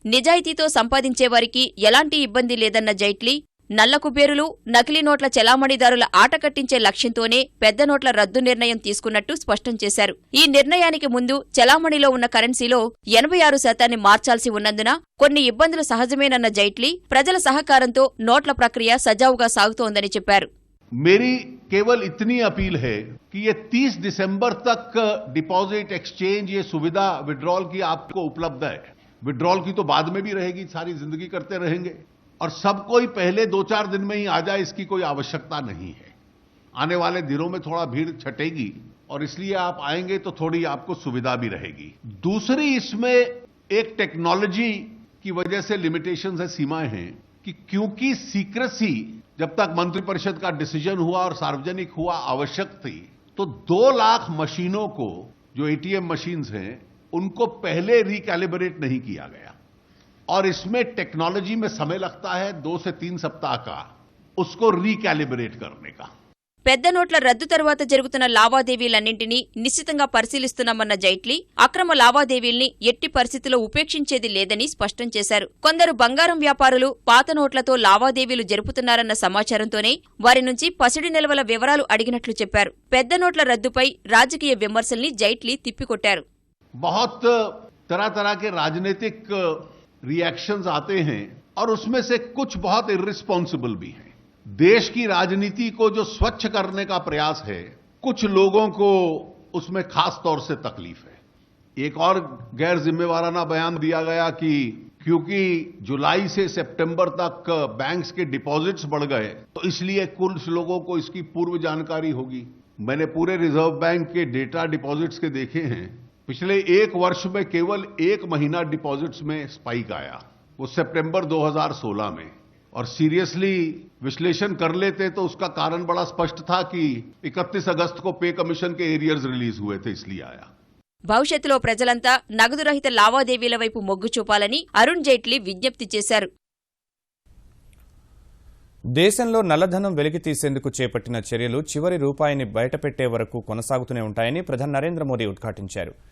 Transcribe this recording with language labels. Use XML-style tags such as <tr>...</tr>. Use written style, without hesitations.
<te>నిజాయితీతో సంపాదించే వారికి ఎలాంటి ఇబ్బంది లేదన్న జైట్లీ నల్ల కుబేరులు, నకిలీ నోట్ల చెలామణిదారుల ఆట కట్టించే లక్ష్యంతోనే పెద్ద నోట్ల రద్దు నిర్ణయం తీసుకున్నట్టు స్పష్టం చేశారు. ఈ నిర్ణయానికి ముందు చెలామణిలో ఉన్న కరెన్సీలో 86% మార్చాల్సి ఉన్నందున కొన్ని ఇబ్బందులు సహజమేనన్న జైట్లీ ప్రజల సహకారంతో నోట్ల ప్రక్రియ సజావుగా సాగుతోందని చెప్పారు.</te> <hi>मेरी केवल इतनी अपील है कि ये 30 दिसंबर तक डिपॉजिट एक्सचेंज ये सुविधा विड्रॉल की आपको उपलब्ध है. विड्रॉल की तो बाद में भी रहेगी, सारी जिंदगी करते रहेंगे और सब कोई पहले 2-4 दिन में ही आ जाए इसकी कोई आवश्यकता नहीं है. आने वाले दिनों में थोड़ा भीड़ छटेगी और इसलिए आप आएंगे तो थोड़ी आपको सुविधा भी रहेगी. दूसरी इसमें एक टेक्नोलॉजी की वजह से लिमिटेशंस है, सीमाएं हैं कि क्योंकि सीक्रेसी जब तक मंत्रिपरिषद का डिसीजन हुआ और सार्वजनिक हुआ आवश्यक थी, तो 2 लाख मशीनों को जो एटीएम मशीन्स हैं उनको पहले रिकैलिब्रेट नहीं किया गया और इसमें टेक्नोलॉजी में समय लगता है 2 से 3 सप्ताह का उसको रिकैलिब्रेट करने का.</hi> <te>పెద్ద నోట్ల రద్దు తర్వాత జరుగుతున్న లావాదేవీలన్నింటినీ నిశ్చితంగా పరిశీలిస్తున్నామన్న జైట్లీ అక్రమ లావాదేవీల్ని ఎట్టి పరిస్థితిలో ఉపేక్షించేది లేదని స్పష్టం చేశారు. కొందరు బంగారం వ్యాపారులు పాత నోట్లతో లావాదేవీలు జరుపుతున్నారన్న సమాచారంతోనే వారి నుంచి పసిడి నిల్వల వివరాలు అడిగినట్లు చెప్పారు. పెద్ద నోట్ల రద్దుపై రాజకీయ విమర్శల్ని జైట్లీ తిప్పికొట్టారు.</te> <hi>बहुत तरह तरह के राजनीतिक रिएक्शंस आते हैं और उसमें से कुछ बहुत इर्रिस्पॉन्सिबल भी हैं. देश की राजनीति को जो स्वच्छ करने का प्रयास है, कुछ लोगों को उसमें खास तौर से तकलीफ है. एक और गैर जिम्मेवाराना बयान दिया गया कि क्योंकि जुलाई से सितंबर तक बैंक्स के डिपॉजिट्स बढ़ गए तो इसलिए कुछ लोगों को इसकी पूर्व जानकारी होगी. मैंने पूरे रिजर्व बैंक के डेटा डिपॉजिट्स के देखे हैं. पिछले 1 वर्ष में केवल 1 महीना डिपॉजिट्स में स्पाइक आया, वो सितंबर 2016 में. और सीरियसली विश्लेषण कर लेते तो उसका कारण बड़ा स्पष्ट था कि 31 अगस्त को पे कमीशन के एरियर्स रिलीज हुए थे, इसलिए आया.</hi> <te>భవిష్యత్తులో ప్రజలంతా నగదు రహిత లావాదేవీల వైపు మొగ్గు చూపాలని అరుణ్ జైట్లీ విజ్ఞప్తి చేశారు. దేశంలో నల్లధనం వెలికి తీసేందుకు చేపట్టిన చర్యలు చివరి రూపాయిని బయటపెట్టే వరకు కొనసాగుతూనే ఉంటాయని ప్రధాని నరేంద్ర మోదీ ఉద్ఘాటించారు.</te>